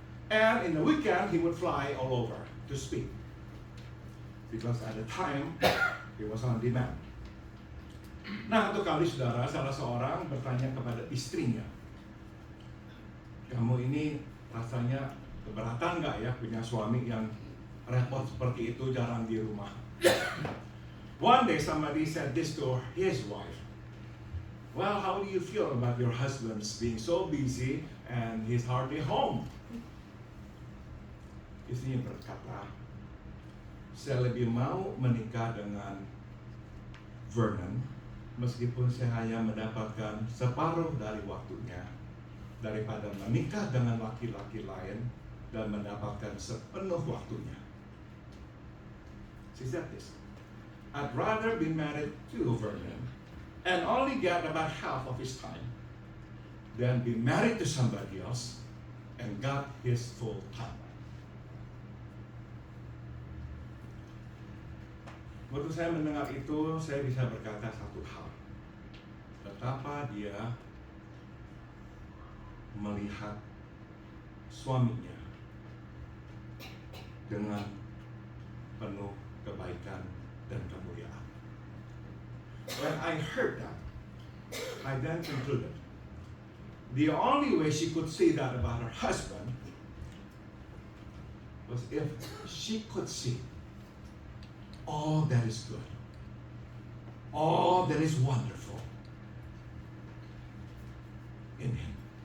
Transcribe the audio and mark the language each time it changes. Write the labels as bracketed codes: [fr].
[en] And in the weekend, he would fly all over to speak. Because at the time, he was on demand. [id] Nah, satu kali saudara, salah seorang bertanya kepada istrinya, kamu ini rasanya keberatan nggak ya punya suami yang repot seperti itu, jarang di rumah? [en] One day somebody said this to his wife. Well, how do you feel about your husband's being so busy and he's hardly home? [id] Istrinya berkata, saya lebih mau menikah dengan Vernon meskipun saya hanya mendapatkan separuh dari waktunya daripada menikah dengan laki-laki lain dan mendapatkan sepenuh waktunya. [en] She said this. I'd rather be married to Vernon and only get about half of his time than be married to somebody else and got his full time. [id] Waktu saya mendengar itu, saya bisa berkata satu hal. Betapa dia melihat suaminya dengan penuh kebaikan dan kemuliaan. [en] When I heard that, I then concluded the only way she could say that about her husband was if she could see all that is good, all that is wonderful in him.